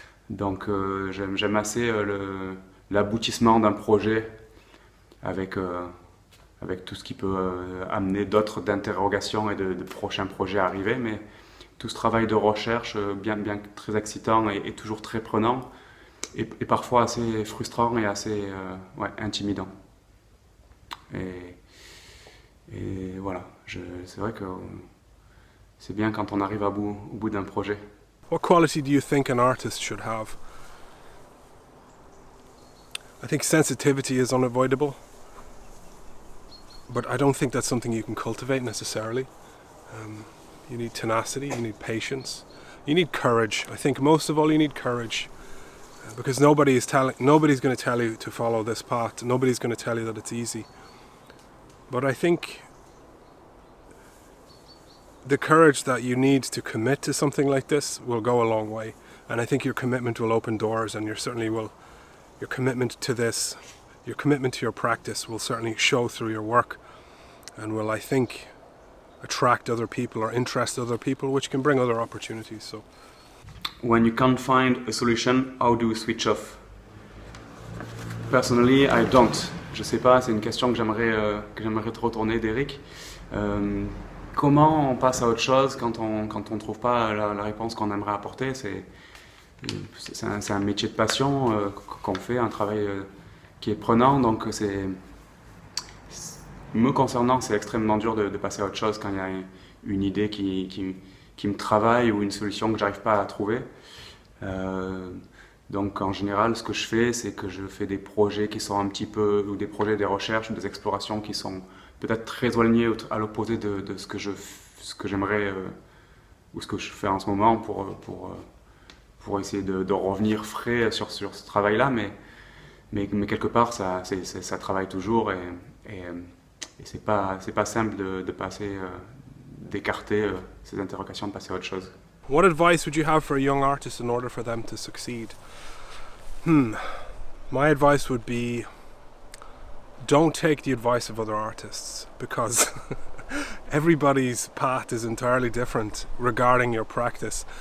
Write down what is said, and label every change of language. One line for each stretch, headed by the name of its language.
French: Donc j'aime assez l'aboutissement d'un projet avec tout ce qui peut amener d'interrogations et de prochains projets à arriver, mais tout ce travail de recherche, bien très excitant et toujours très prenant, et parfois assez frustrant et assez intimidant. Et voilà, c'est vrai que c'est bien quand on arrive au bout d'un projet.
English: What quality do you think an artist should have? I think sensitivity is unavoidable, but I don't think that's something you can cultivate necessarily. You need tenacity, you need patience, you need courage. I think most of all you need courage, because nobody's going to tell you to follow this path. Nobody's going to tell you that it's easy. But I think the courage that you need to commit to something like this will go a long way. And I think your commitment will open doors, and your commitment to this, your commitment to your practice will certainly show through your work, and will, I think, attract other people or interest other people, which can bring other opportunities. So, when you can't find a solution, how do you switch off? Personally, I don't.
French: Je sais pas, c'est une question que j'aimerais te retourner, Derek. Comment on passe à autre chose quand on trouve pas la réponse qu'on aimerait apporter? C'est un métier de passion qu'on fait, un travail qui est prenant, donc me concernant, c'est extrêmement dur de passer à autre chose quand il y a une idée qui me travaille ou une solution que j'arrive pas à trouver. Donc en général, ce que je fais, c'est que je fais des projets qui sont un petit peu, ou des projets, des recherches, ou des explorations qui sont peut-être très éloignés à l'opposé de ce que j'aimerais ou ce que je fais en ce moment pour essayer de revenir frais sur ce travail-là, mais quelque part ça travaille toujours et c'est pas simple de passer, d'écarter ces interrogations, de passer à autre chose.
English: what advice would you have for a young artist in order for them to succeed? My advice would be, don't take the advice of other artists, because everybody's path is entirely different regarding your practice.